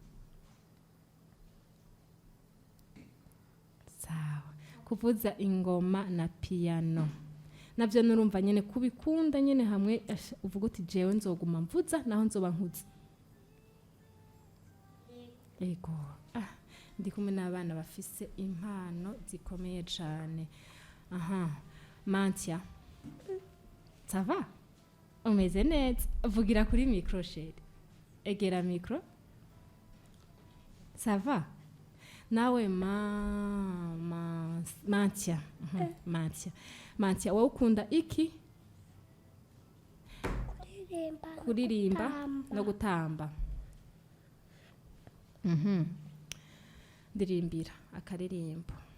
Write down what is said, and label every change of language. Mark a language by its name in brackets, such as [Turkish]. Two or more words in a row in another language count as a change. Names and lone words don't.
[Rundi] sawa kuvuza ingoma na piano navyo nurumva nyene kubikunda nyene hamwe uvuga uti jewe nzoguma mvuza naho nzoba nkuze ego ndi kumwe n'abana bafise impano zikomeye cane Mantia [French] ça va [Rundi] umeze neza vugira kuri micro chérie egera micro [French] Ça va? [Rundi] Nawe Mantia. Mantia, wowe ukunda iki? Kuririmba no gutamba. Ndirimbira akaririmbo.